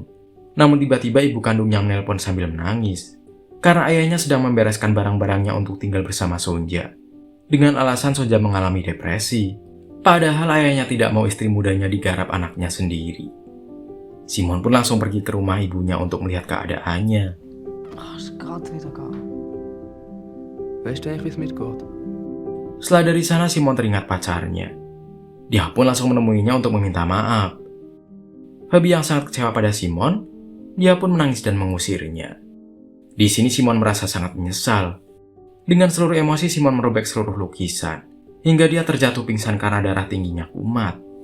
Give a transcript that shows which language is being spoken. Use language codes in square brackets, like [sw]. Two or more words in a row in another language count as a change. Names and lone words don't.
[id] Namun tiba-tiba ibu kandungnya menelpon sambil menangis. Karena ayahnya sedang membereskan barang-barangnya untuk tinggal bersama Sonja. Dengan alasan Sonja mengalami depresi. Padahal ayahnya tidak mau istri mudanya digarap anaknya sendiri. Simon pun langsung pergi ke rumah ibunya untuk melihat keadaannya. [de] Weißt du eigentlich, wie es mitgeht? [id] Setelah dari sana Simon teringat pacarnya. Dia pun langsung menemuinya untuk meminta maaf. Phoebe yang sangat kecewa pada Simon, dia pun menangis dan mengusirnya. Di sini Simon merasa sangat menyesal. Dengan seluruh emosi Simon merobek seluruh lukisan hingga dia terjatuh pingsan karena darah tingginya kumat.